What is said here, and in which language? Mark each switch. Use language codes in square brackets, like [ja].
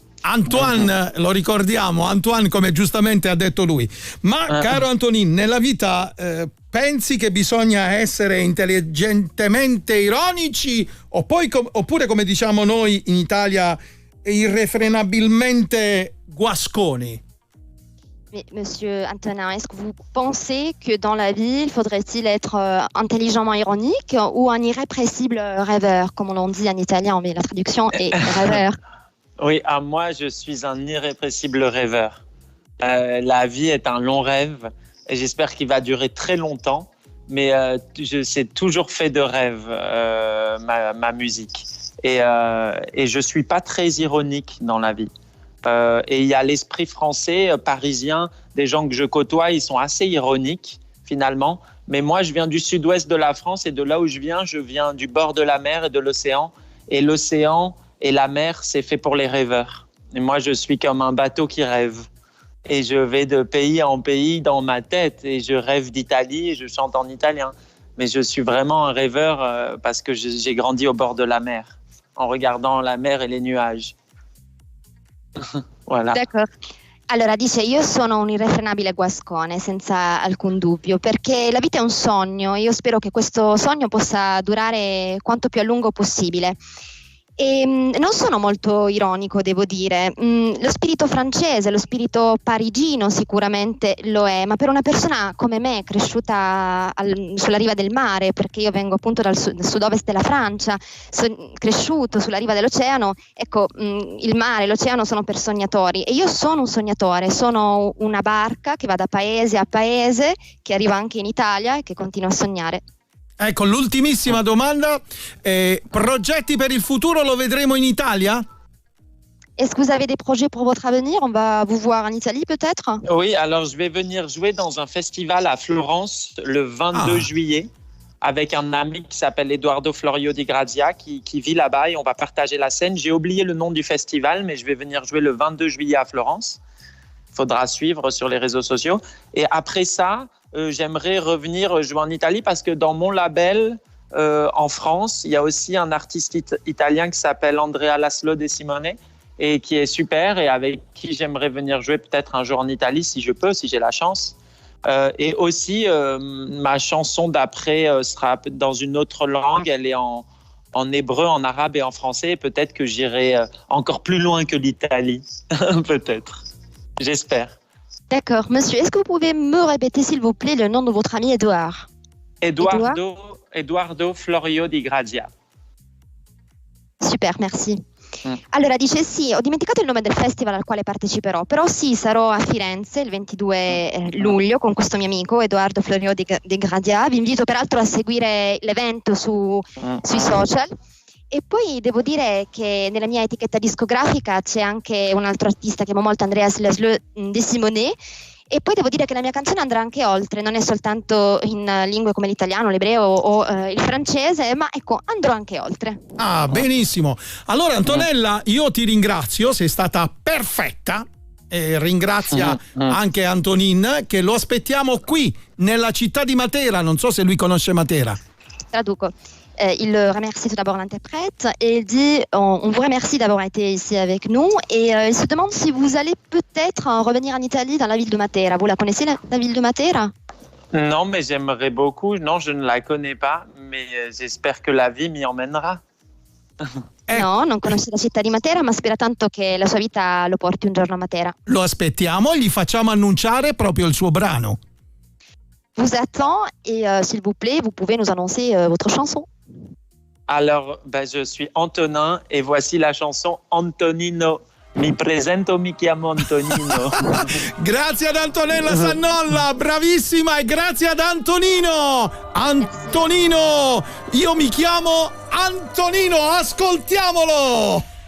[it] Antoine, lo ricordiamo, Antoine come giustamente ha detto lui. Ma caro Antonin, nella vita pensi che bisogna essere intelligentemente ironici oppure come diciamo noi in Italia irrefrenabilmente guasconi? [fr] Monsieur Antonin, est-ce que vous pensez que dans la vie, il faudrait-il être intelligemment ironique ou un irrépressible rêveur, comme on l'on dit en italien, mais la traduction est rêveur? Oui, moi, je suis un irrépressible rêveur. La vie est un long rêve et j'espère qu'il va durer très longtemps. Mais c'est toujours fait de rêve, ma musique. Et je ne suis pas très ironique dans la vie. Et il y a l'esprit français, parisien, des gens que je côtoie, ils sont assez ironiques, finalement. Mais moi, je viens du sud-ouest de la France et de là où je viens du bord de la mer et de l'océan. Et l'océan et la mer, c'est fait pour les rêveurs. Et moi, je suis comme un bateau qui rêve. Et je vais de pays en pays dans ma tête. Et je rêve d'Italie et je chante en italien. Mais je suis vraiment un rêveur parce que j'ai grandi au bord de la mer, en regardant la mer et les nuages. Voilà. [it] D'accordo. Allora dice: io sono un irrefrenabile guascone, senza alcun dubbio, perché la vita è un sogno. Io spero che questo sogno possa durare quanto più a lungo possibile. E non sono molto ironico, devo dire. Lo spirito francese, lo spirito parigino sicuramente lo è, ma per una persona come me, cresciuta sulla riva del mare, perché io vengo appunto dal sud-ovest della Francia, cresciuto sulla riva dell'oceano, ecco, il mare e l'oceano sono per sognatori e io sono un sognatore, sono una barca che va da paese a paese, che arriva anche in Italia e che continua a sognare. Ecco, l'ultimissima domanda. Progetti per il futuro, lo vedremo in Italia? [fr] Est-ce que vous avez des projets pour votre avenir? On va vous voir en Italie peut-être? Oui, alors je vais venir jouer dans un festival à Florence le 22 juillet avec un ami qui s'appelle Edoardo Florio di Grazia qui vit là-bas et on va partager la scène. J'ai oublié le nom du festival, mais je vais venir jouer le 22 juillet à Florence. Il faudra suivre sur les réseaux sociaux. Et après ça, j'aimerais revenir jouer en Italie parce que dans mon label en France, il y a aussi un artiste italien qui s'appelle Andrea Laszlo De Simone et qui est super et avec qui j'aimerais venir jouer peut-être un jour en Italie si je peux, si j'ai la chance. Et aussi, ma chanson d'après sera dans une autre langue. Elle est en hébreu, en arabe et en français. Peut-être que j'irai encore plus loin que l'Italie. Peut-être. J'espère. D'accord. Monsieur, est-ce que vous pouvez me répéter, s'il vous plaît, le nom de votre ami Edouard? Edoardo Florio di Grazia. Super, merci. [it] Allora dice: sì, ho dimenticato il nome del festival al quale parteciperò, però sì, sarò a Firenze il 22 luglio con questo mio amico Edoardo Florio di Grazia. Vi invito peraltro a seguire l'evento sui social. E poi devo dire che nella mia etichetta discografica c'è anche un altro artista che amo molto, Andrea Laszlo De Simone. E poi devo dire che la mia canzone andrà anche oltre, non è soltanto in lingue come l'italiano, l'ebreo o il francese, ma ecco, andrò anche oltre. Ah, benissimo. Allora Antonella, io ti ringrazio, sei stata perfetta. E ringrazia anche Antonin, che lo aspettiamo qui nella città di Matera. Non so se lui conosce Matera. Traduco. [fr] Il remercie tout d'abord l'interprète et il dit on vous remercie d'avoir été ici avec nous et il se demande si vous allez peut-être revenir en Italie dans la ville de Matera. Vous la connaissez, la ville de Matera? Non, mais j'aimerais beaucoup. Non, je ne la connais pas, mais j'espère que la vie m'y emmènera. [it] No, non conosce la città di Matera, ma spera tanto che la sua vita lo porti un giorno a Matera. Lo aspettiamo e gli facciamo annunciare proprio il suo brano. [fr] Vous attend et s'il vous plaît, vous pouvez nous annoncer votre chanson. Alors, je suis Antonin et voici la chanson Antonino. [it] Mi presento, mi chiamo Antonino. Grazie ad Antonella Sannolla, bravissima, e grazie ad Antonino. Antonino, io mi chiamo Antonino, ascoltiamolo.